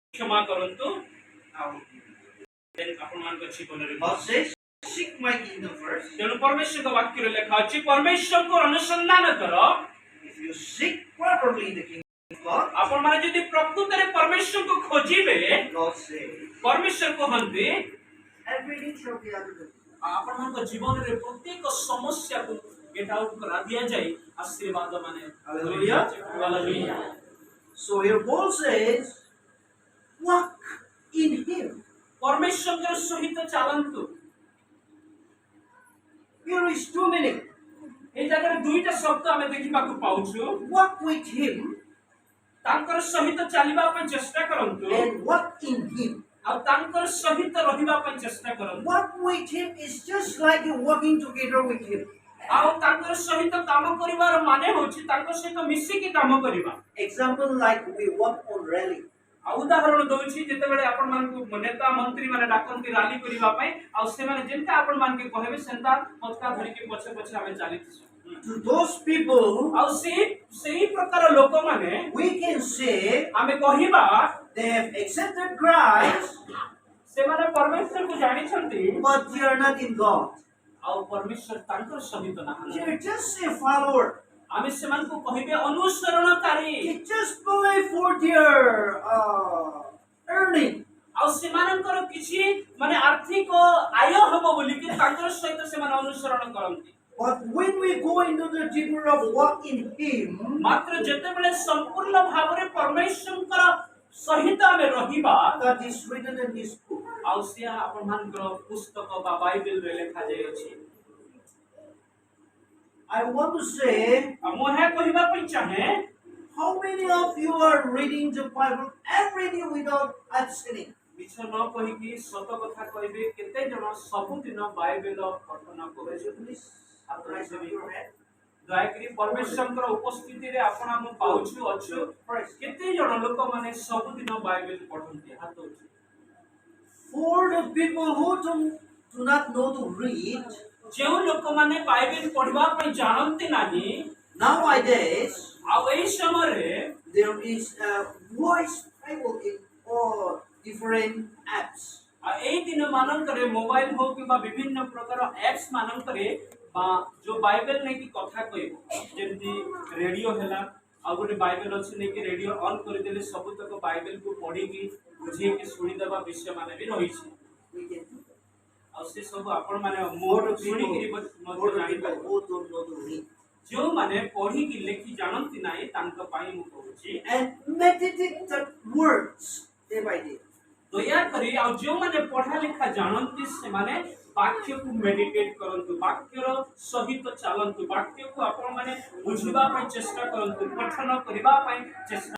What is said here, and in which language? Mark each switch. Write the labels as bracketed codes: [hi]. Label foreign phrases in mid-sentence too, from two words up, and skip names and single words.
[or] କ୍ଷମା କରନ୍ତୁ ଆପଣମାନଙ୍କ ଜୀବନରେ [en] God says, seek my kingdom first. [or] ତେଣୁ ପରମେଶ୍ୱରଙ୍କ ବାକ୍ୟରେ ଲେଖା ଅଛି ପରମେଶ୍ୱରଙ୍କୁ ଅନୁସନ୍ଧାନ କର। [en] If you seek properly the kingdom of God, [or] ଆପଣମାନେ ଯଦି ପ୍ରକୃତରେ ପରମେଶ୍ୱରଙ୍କୁ ଖୋଜିବେ, [en] God says, [or] ପରମେଶ୍ୱର କହନ୍ତି [en] everything shall be added unto you. [or] ଆପଣଙ୍କ ଜୀବନରେ ପ୍ରତ୍ୟେକ ସମସ୍ୟାକୁ [en] get out [or] କରା ଦିଆଯାଇ ଆଶୀର୍ବାଦ ମାନେ [en] Hallelujah. [or] ହାଲେଲୁୟା। [en] So here Paul says, walk in Him. [or] ପରମେଶ୍ୱରଙ୍କ ସହିତ ଚାଲନ୍ତୁ। [en] Here is two meanings. [or] এই ଜାଗାରେ ଦୁଇଟା ଶବ୍ଦ ଆମେ ଦେଖିବାକୁ ପାଉଛୁ। [en] Walk with Him [or] ତାଙ୍କର ସହିତ ଚାଲିବା ପାଇଁ ଚେଷ୍ଟା କରନ୍ତୁ [en] and walk in Him. [or] ଆଉ ତାଙ୍କର ସହିତ ରହିବା ପାଇଁ ଚେଷ୍ଟା କରନ୍ତୁ। [en] Walk with Him is just like you walking together with Him. [or] ଆଉ ତାଙ୍କର ସହିତ କାମ କରିବାର ମାନେ ହେଉଛି ତାଙ୍କ ସହିତ ମିଶିକି କାମ କରିବା। [en] Example like we walk on rally. [or] ଆଉ ଉଦାହରଣ ଦଉଛି ଯେତେବେଳେ ଆପଣମାନଙ୍କୁ ନେତା ମନ୍ତ୍ରୀ ମାନେ ଡାକନ୍ତି ରାଲି କରିବା ପାଇଁ ଆଉ ସେମାନେ ଯେମିତି ଆପଣମାନଙ୍କୁ କହିବେ ସେନ୍ତା ପତାକା ଧରିକି ପଛେ ପଛେ ଆମେ ଚାଲିଛୁ। [en] To those people, [or] ଆଉ ସେଇ ପ୍ରକାର ଲୋକମାନେ [en] we can say [or] ଆମେ କହିବା [en] they have accepted Christ, [or] ସେମାନେ ପରମେଶ୍ୱରକୁ ଜାଣିଛନ୍ତି [en] but they are not in God. [or] ଆଉ ପରମେଶ୍ୱର ତାଙ୍କର ସହିତ ନାହାନ୍ତି। [en] They are just a follower. [or] ଆମେ ସେମାନଙ୍କୁ କହିବେ ଅନୁସରଣକାରୀ। [en] They just believe for their earning. [or] ଆଉ ସେମାନଙ୍କର କିଛି ମାନେ ଆର୍ଥିକ ଆୟ ହବ ବୋଲିକି ତାଙ୍କର ସହିତ ସେମାନେ ଅନୁସରଣ କରନ୍ତି। [en] But when we go into the deeper of walk in Him, [or] ମାତ୍ର ଯେତେବେଳେ ସମ୍ପୂର୍ଣ୍ଣ ଭାବରେ ପରମେଶ୍ୱରଙ୍କର ସହିତ ଆମେ ରହିବା [en] that is written in His book. [or] ଆଉ ସେ ଆପଣମାନଙ୍କର ପୁସ୍ତକ ବା ବାଇବେଲରେ ଲେଖାଯାଇଅଛି। [en] I want to say, [or] ମୁଁ ଏହା କହିବା ପାଇଁ ଚାହେଁ [en] how many of you are reading the Bible every day without abstaining? [or] ମିଛ ନ କହିକି ସତ କଥା କହିବେ କେତେ ଜଣ ସବୁଦିନ ବାଇବେଲ ପଠନ କରୁଛନ୍ତି? ଦୟାକରି ପରମେଶ୍ୱରଙ୍କର ଉପସ୍ଥିତିରେ ଆପଣ ଆମେ ପାଉଛୁ ଅଛୁ କେତେ ଜଣ ଲୋକମାନେ ସବୁଦିନ ବାଇବେଲ ପଢନ୍ତି? ହାତ ଉଠାନ୍ତୁ। [en] For the people who do not know to read, [or] ଯେଉଁ ଲୋକମାନେ ବାଇବେଲ ପଢିବା ପାଇଁ ଜାଣନ୍ତି ନାହିଁ [en] nowadays [or] ଆଉ ଏହି ସମୟରେ [en] there is a voice Bible in all different apps. [or] ଆଉ ଏହି ଦିନ ମାନଙ୍କରେ ମୋବାଇଲ ହଉ କିମ୍ବା ବିଭିନ୍ନ ପ୍ରକାର ଆପ୍ସ ମାନଙ୍କରେ ବା ଯୋଉ ବାଇବେଲ ନେଇକି କଥା କହିବ ଯେମିତି ରେଡିଓ ହେଲା ଆଉ ଗୋଟେ ବାଇବେଲ ଅଛି ନେଇକି ରେଡିଓ ଅନ୍ କରିଦେଲେ ସବୁତକ ବାଇବେଲକୁ ପଢିକି ବୁଝେଇକି ଶୁଣିଦେବା ବିଷୟ ମାନେ ବି ରହିଛି। [en] We can do that. [or] ଆଉ ସେ ସବୁ ଆପଣ ମାନେ ମୋର ଶୁଣିକିରି ମଧ୍ୟ ଜାଣିପାରିବେ। [en] who don't know to read. [or] ଯେଉଁମାନେ ପଢିକି ଲେଖି ଜାଣନ୍ତି ନାହିଁ ତାଙ୍କ ପାଇଁ ମୁଁ କହୁଛି [en] And meditate the words day by day. [or] ଦୟାକରି ଆଉ ଯେଉଁମାନେ ପଢା ଲେଖା ଜାଣନ୍ତି ସେମାନେ ବାକ୍ୟକୁ ମେଡିଟେଟ୍ କରନ୍ତୁ, ବାକ୍ୟର ସହିତ ଚାଲନ୍ତୁ, ବାକ୍ୟକୁ ଆପଣମାନେ ବୁଝିବା ପାଇଁ ଚେଷ୍ଟା କରନ୍ତୁ, ପଠନ କରିବା ପାଇଁ ଚେଷ୍ଟା